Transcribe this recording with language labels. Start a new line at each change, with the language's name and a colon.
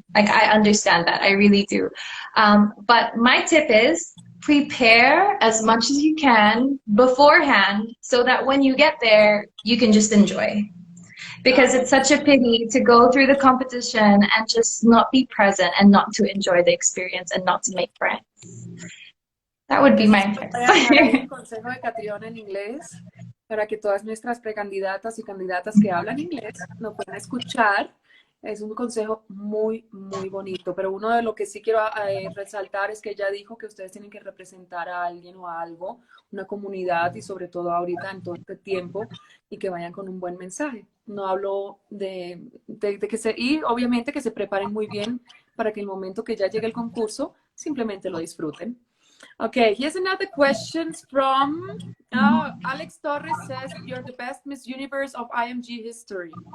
English: Like, I understand that, I really do. But my tip is prepare as much as you can beforehand so that when you get there, you can just enjoy. Because it's such a pity to go through the competition and just not be present and not to enjoy the experience and not to make friends. That would be my advice.
Spanish: Voy a dejar ahí el consejo de Catriona en inglés para que todas nuestras precandidatas y candidatas que hablan inglés lo puedan escuchar. Es un consejo muy, muy bonito, pero uno de lo que sí quiero resaltar es que ella dijo que ustedes tienen que representar a alguien o a algo, una comunidad, y sobre todo ahorita en todo este tiempo, y que vayan con un buen mensaje. No hablo de que y obviamente que se preparen muy bien para que el momento que ya llegue el concurso simplemente lo disfruten.
English: Okay, here's another question from Alex Torres says, you're the best Miss Universe of IMG history.